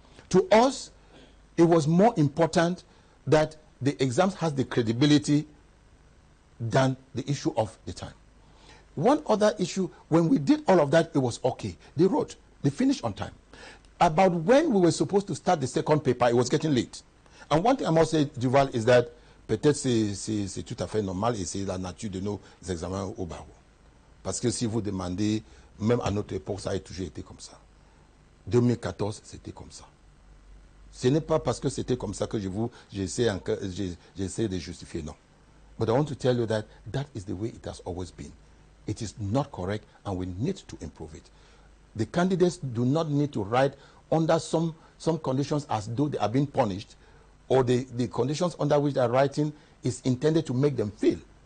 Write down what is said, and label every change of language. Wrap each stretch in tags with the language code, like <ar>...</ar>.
<en>To us, it was more important that the exams has the credibility than the issue of the time. One other issue, when we did all of that, it was okay. They wrote, they finished on time. About when we were supposed to start the second paper, it was getting late. And one thing I must say, Duval, is that</en> <fr>peut-être c'est tout à fait normal et c'est la nature de nos examens au barreau. Parce que si vous demandez, même à notre époque, ça a toujours été comme ça. 2014, c'était comme ça. Ce n'est pas parce que c'était comme ça que j'essaie de justifier, non.</fr> <en>But I want to tell you that that is the way it has always been. It is not correct and we need to improve it. The candidates do not need to write under some conditions as though they are being punished, or the conditions under which they are writing is intended to make them fail.</en>